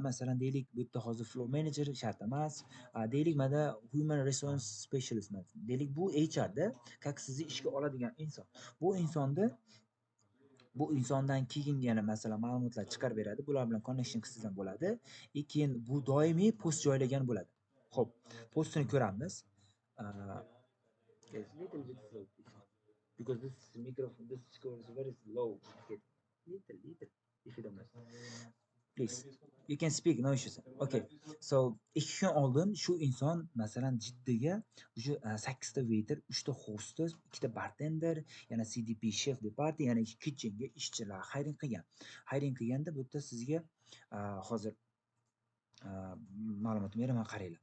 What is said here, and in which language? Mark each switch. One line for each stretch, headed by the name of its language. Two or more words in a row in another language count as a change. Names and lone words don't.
Uzbek: Masalan, deylik, bu yerda hozir
English: flow manager
Uzbek: shart emas. Deylik, mana
English: human resource specialist.
Uzbek: Deylik, bu HR da, как sizni ishga oladigan inson. Bu insondan keyin yana masalan ma'lumotlar chiqarib beradi. Bular bilan connection qilsangiz ham bo'ladi. Keyin bu doimiy post joylagan bo'ladi. Xo'p, postini ko'ramiz.
English: Little bit slow because this microphone, this score is very low. Little, if you don't mind. Please, you can speak, no issues. Okay, so
Uzbek: 2 kun oldin shu inson masalan Jiddaga o'sha 8 ta waiter, 3 ta hostess, 2 ta bartender, yana
English: CDP chef de party,
Uzbek: yana kitchenga ishchilar hiring qilgan. Hiring qilganda bu yerda sizga hozir ma'lumotni beraman, qaranglar.